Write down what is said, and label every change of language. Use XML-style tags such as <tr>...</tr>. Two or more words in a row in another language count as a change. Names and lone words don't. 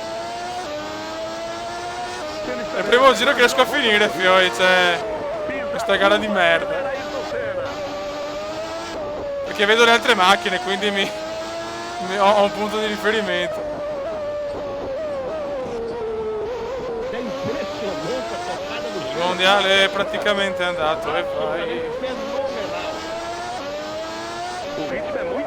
<it>È il primo giro che riesco a finire, fioi, cioè... Questa gara di merda. Perché vedo le altre macchine, quindi ho un punto di riferimento.</it> <pt>É impressionante a tocada do</pt> <it>Il mondiale è praticamente andato e vai.</it> <pt>fenomenal. O ritmo é</pt>